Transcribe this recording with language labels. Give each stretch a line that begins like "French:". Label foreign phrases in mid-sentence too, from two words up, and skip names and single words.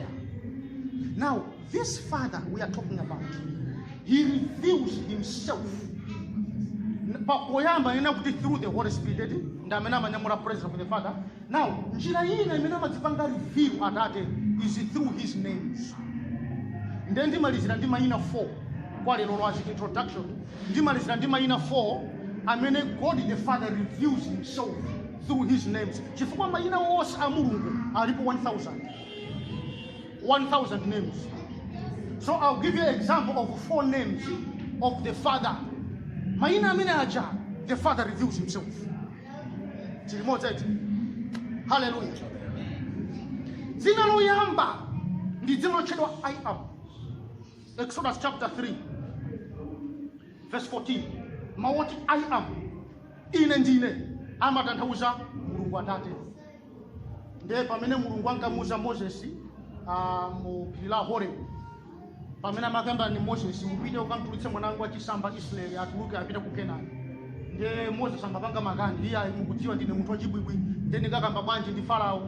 English: Now, this Father we are talking about, he reveals himself through the Holy Spirit. The presence of the Father. Now, reveal is through his names.
Nyanja: Then ndimalizira ndi mayina 4 kwa lero lwazi introduction. Ndimalizira ndi mayina 4 amene
English: God the Father reveals himself through his names.
Nyanja: Chifukwa mayina wonse a Mulungu alipo 1,000 names.
English: So I'll give you an example of 4 names of the Father.
Nyanja: Mayina amene aja,
English: the Father reveals himself.
Nyanja: Hallelujah. Dzina loyamba ndi dzina lotchedwa
English: I am. Exodus chapter 3 verse 14. Mawoti I am.
Nyanja: Ine ndine amatanthauza Mulungu Atate. Ndiye pamene Mulungu ankamuza Moses mu phiri la Horeb. Pamene amakamba ni Moses upite ukamtulutse mwanangu achisamba Israeli atuluke apite ku Kenani. Ndiye Moses ambapanga makani iye mukudziwa ndine munthu wachibwibwi ndiye ndikakamba bwanji ndi Farao.